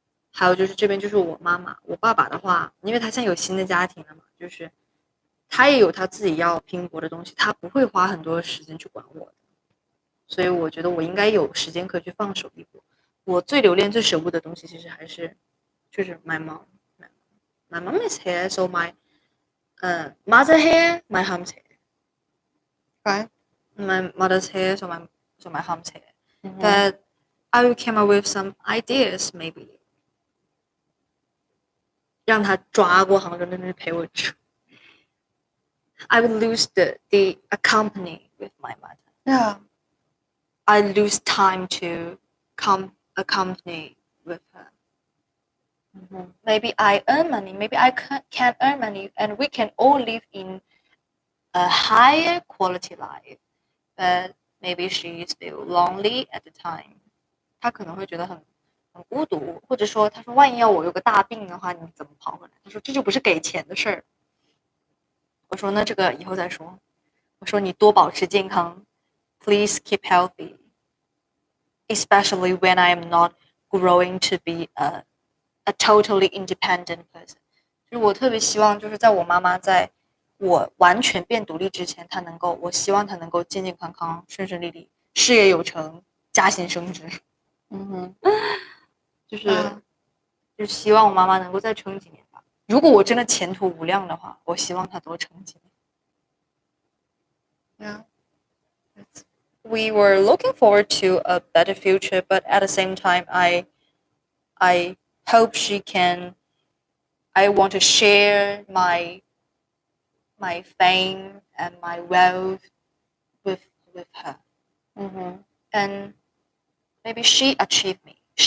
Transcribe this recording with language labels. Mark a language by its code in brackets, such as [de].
[zh] 还有就是这边就是我妈妈，我爸爸的话，因为他现在有新的家庭了嘛，就是他也有他自己要拼搏的东西，他不会花很多时间去管我的。所以我觉得我应该有时间可以去放手一搏。我最留恋、最舍不得的东西，其实还是就是 [en] my mom. My mom is here, so my mother here, my mom's here. Right? My mother's here, so my mom's here. But I will come up with some ideas, maybe. [zh] 让他抓过杭州那边陪我住。 [en] I would lose the accompany with my mother. Yeah. I lose time to accompany with her. Maybe I earn money. Maybe I can earn money, and we can all live in a higher quality life. But maybe she is still lonely at the time. [zh] 她可能会觉得很孤独，或者说，她说万一要我有个大病的话，你怎么跑回来？她说这就不是给钱的事儿。我说那这个以后再说。我说你多保持健康 [en] ，Please keep healthy, especially when I am not growing to be a totally independent person. [zh] 就是我特别希望，就是在我妈妈在我完全变独立之前，我希望她能够健健康康、顺顺利利、事业有成、加薪升职。就是希望我妈妈能够再撑几年吧。如果我真的前途无量的话，我希望她多撑几年。 [en] Yeah. We were looking forward to a better future, but at the same time, I hope she can. I want to share my fame and my wealth with her, and maybe she achieved me.